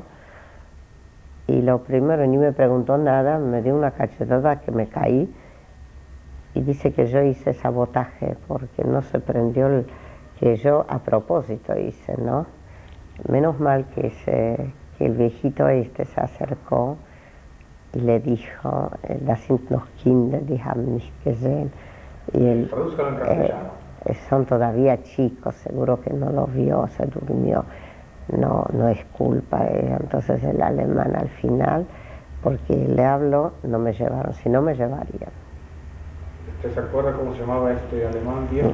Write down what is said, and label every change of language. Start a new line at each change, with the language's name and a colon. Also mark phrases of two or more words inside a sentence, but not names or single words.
Spanish: Y lo primero, ni me preguntó nada, me dio una cachetada que me caí, y dice que yo hice sabotaje porque no se prendió, que yo a propósito hice, ¿no? Menos mal que el viejito se acercó y le dijo,
German: das sind noch Kinder, die haben nicht gesehen.
Spanish: Y Tradúzcalo en castellano. Son todavía chicos, seguro que no lo vio, se durmió. No es culpa, entonces el alemán al final, porque le habló, no me llevaron, si no me llevarían. ¿Usted se acuerda cómo se llamaba este alemán viejo?